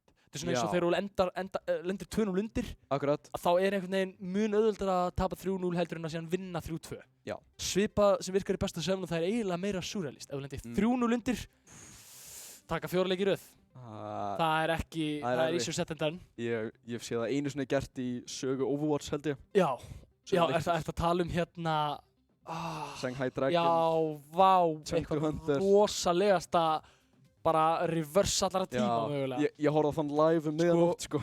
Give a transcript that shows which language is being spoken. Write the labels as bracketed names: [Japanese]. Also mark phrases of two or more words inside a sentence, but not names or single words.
[Icelandic] Þetta er svona eins og þegar þú lendir 2-0 undir. Akkurat. Að þá er einhvern veginn mun auðveldara að tapa 3-0 heldur en að síðan vinna 3-2. Já. Svipað sem virkar í besta söfn og það er eiginlega meira surrealist. Ef þú lendir 3-0 undir, taka 4 leiki í röð. Það er ekki, það er [English] easier said than done. [Icelandic] Ég sé það einu sinni gert í sögu Overwatch held ég. Já. Já, ertu að tala um hérna... Shanghai Dragon. Já, vá, eitthvað rosalegasta bara reverse allara tíma mögulega. Ég horfði á þann live meðanótt sko.